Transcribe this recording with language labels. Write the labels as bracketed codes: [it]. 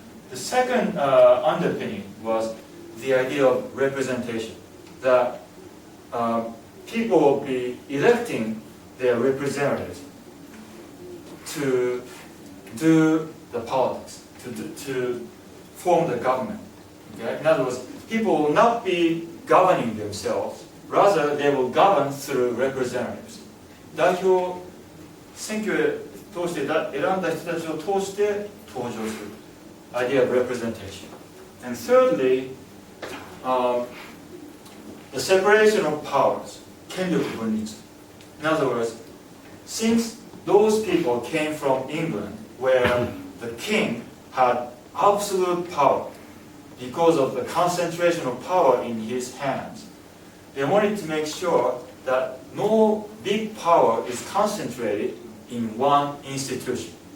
[en] The second underpinning was the idea of representation, that people will be electing their representatives to do the politics, to form the government. Okay? In other words, people will not be governing themselves, rather they will govern through representatives. [ja] 代表選挙へ通して選んだ人たちを通して登場する [en] idea of representation. And thirdly, the separation of powers, 権力分立. In other words, since those people came from England, where the king had absolute power because of the concentration of power in his hands, they wanted to make sure that no big power is concentrated in one institution.